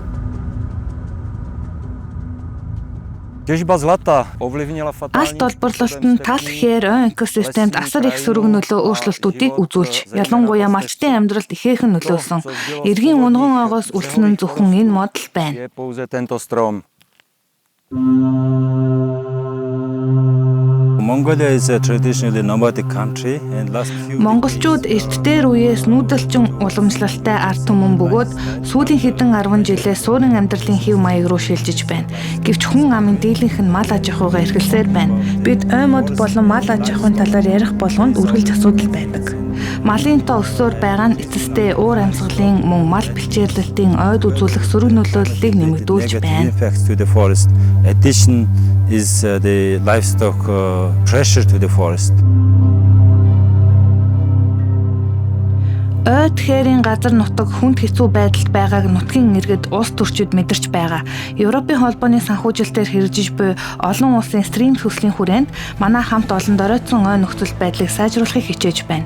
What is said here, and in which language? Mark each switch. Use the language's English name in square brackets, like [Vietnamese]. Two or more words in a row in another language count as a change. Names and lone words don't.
[Mongolian] Алт олборлолт нь тал хээр ойн экосистемд асар их сөрөг нөлөө өөрчлөлтүүдийг үзүүлж, ялангуяа малчдын амьдралд ихээхэн нөлөөлсөн. Эргийн унган ойгоос үлдсэн нь зөвхөн энэ мод л байна. [English] Mongolia is a traditionally nomadic country and last few [Mongolian] Монголчууд эрт дээр үеэс нүүдэлчин уламжлалтай ард түмэн бөгөөд сүүлийн хэдэн 10 жилээс суурин амьдралын хэв маяг руу шилжиж байна. Гэвч хүн амын дийлэнх нь мал аж ахуйгаа эрхэлсээр байна. Бид оймод болон мал аж ахуйн талаар ярих болгонд үргэлж асуудал байдаг. Малын тоо өссөөр байгаа нь эцэстээ уур амьсгалын мөн мал бэлчээрлэлтийн ойд үзүүлэх сөрөг нөлөөллийг нэмэгдүүлж байна. [English] Addition is the livestock pressure to the forest. [Mongolian] Ойд хээрийн газар нутаг хүнд хэцүү байдалд байгааг нутгийн иргэд улс төрчид мэдэрч байгаа. Европын холбооны санхүүжилтээр хэрэгжиж буй олон улсын стрим төслийн хүрээнд манай хамт олон доройтсон ой нөхцөл байдлыг сайжруулахыг хичээж байна.